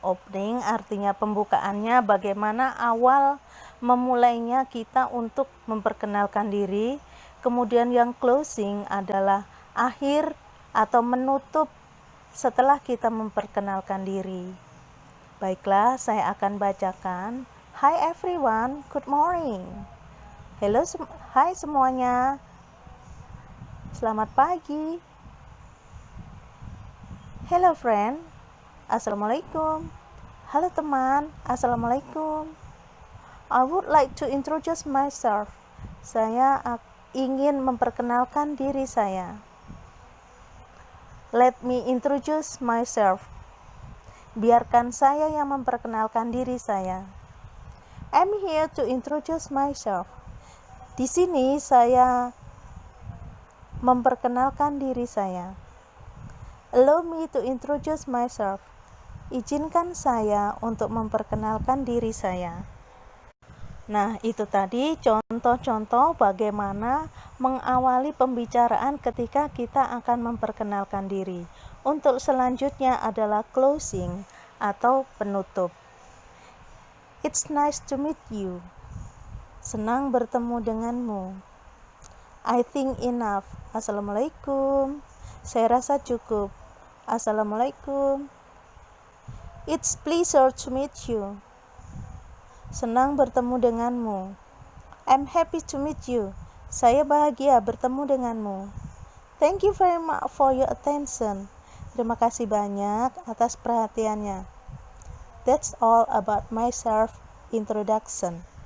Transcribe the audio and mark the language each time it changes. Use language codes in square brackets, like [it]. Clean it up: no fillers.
[id] Opening artinya pembukaannya, bagaimana awal memulainya kita untuk memperkenalkan diri. Kemudian yang closing adalah akhir atau menutup setelah kita memperkenalkan diri. Baiklah, saya akan bacakan. [en] Hi everyone, good morning. [id] Hello, hai semuanya. Selamat pagi. [en] Hello friend. Assalamualaikum. [id] Halo teman. [ar] Assalamualaikum. [en] I would like to introduce myself. [id] Saya ingin memperkenalkan diri saya. [en] Let me introduce myself. [id] Biarkan saya yang memperkenalkan diri saya. [en] I'm here to introduce myself. [id] Di sini saya memperkenalkan diri saya. [en] Allow me to introduce myself. [id] Izinkan saya untuk memperkenalkan diri saya. Nah, itu tadi contoh-contoh bagaimana mengawali pembicaraan ketika kita akan memperkenalkan diri. Untuk selanjutnya adalah closing atau penutup. [en] It's nice to meet you. [id] Senang bertemu denganmu. [en] I think enough. Assalamualaikum. [id] Saya rasa cukup. [ar] Assalamualaikum. [en] It's pleasure to meet you. [id] Senang bertemu denganmu. [en] I'm happy to meet you. [id] Saya bahagia bertemu denganmu. [en] Thank you very much for your attention. [id] Terima kasih banyak atas perhatiannya. [en] That's all about myself introduction.